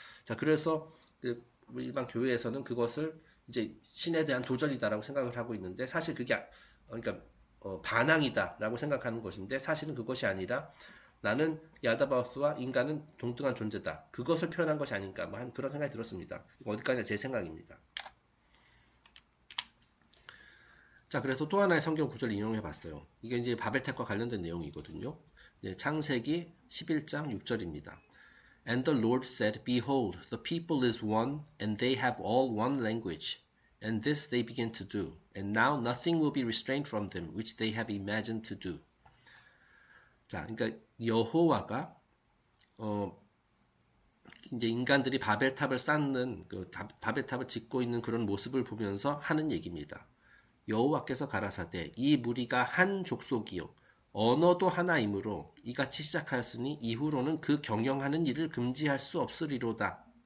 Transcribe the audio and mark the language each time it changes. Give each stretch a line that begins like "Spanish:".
Korean: 자, 그래서 일반 교회에서는 그것을 이제 신에 대한 도전이다라고 생각을 하고 있는데 사실 그게 그러니까 반항이다라고 생각하는 것인데 사실은 그것이 아니라 나는 야다바우스와 인간은 동등한 존재다. 그것을 표현한 것이 아닌가 뭐 한 그런 생각이 들었습니다. 어디까지나 제 생각입니다. 자, 그래서 또 하나의 성경 구절을 인용해 봤어요. 이게 이제 바벨탑과 관련된 내용이거든요. 네, 창세기 11장 6절입니다.
English: And the Lord said, Behold, the people is one, and they have all one language. And this they begin to do. And now nothing will be restrained from them, which they have imagined to do.
Korean: 자, 그러니까 여호와가 이제 인간들이 바벨탑을 쌓는 바벨탑을 짓고 있는 그런 모습을 보면서 하는 얘기입니다. 여호와께서 가라사대 이 무리가 한 족속이요 언어도 하나이므로 이같이 시작하였으니 이후로는 그 경영하는 일을 금지할 수 없으리로다.